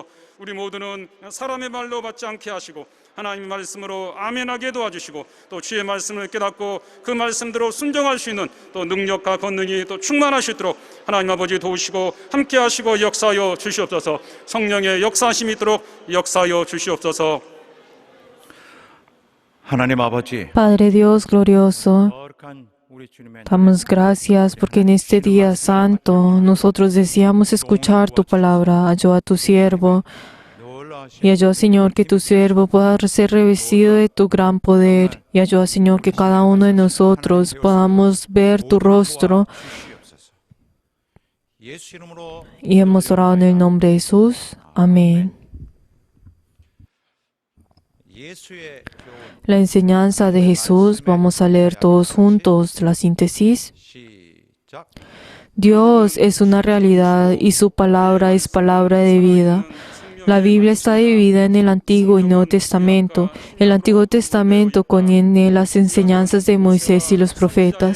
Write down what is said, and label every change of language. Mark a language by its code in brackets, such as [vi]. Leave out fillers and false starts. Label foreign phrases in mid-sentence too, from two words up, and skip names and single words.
[ko] 우리 모두는 사람의 말로 받지 않게 하시고 하나님의 말씀으로 아멘하게 도와주시고 또 주의 말씀을 깨닫고 그 말씀대로 순종할 수 있는 또 능력과 권능이 또 충만할 수 있도록 하나님 아버지 도우시고 함께 하시고 역사하여 주시옵소서. 성령의 역사하심이 있도록 역사하여 주시옵소서. 하나님 아버지, [es] Padre Dios glorioso, [ko] 거룩한 우리 주님의 [es] damos gracias porque en este día santo nosotros deseamos escuchar tu palabra. Ayuda a tu siervo y ayuda, Señor, que tu siervo pueda ser revestido de tu gran poder. Y ayuda, Señor, que cada uno de nosotros podamos ver tu rostro. [ko] 예수 이름으로 [es] Y hemos orado en el nombre de Jesús. Amén. [ko] 예수의 교훈 [es] La enseñanza de Jesús, vamos a leer todos juntos la síntesis. [ko] 시작. [es] Dios es una realidad y su palabra es palabra de vida. La Biblia está dividida en el Antiguo y Nuevo Testamento. El Antiguo Testamento contiene las enseñanzas de Moisés y los profetas.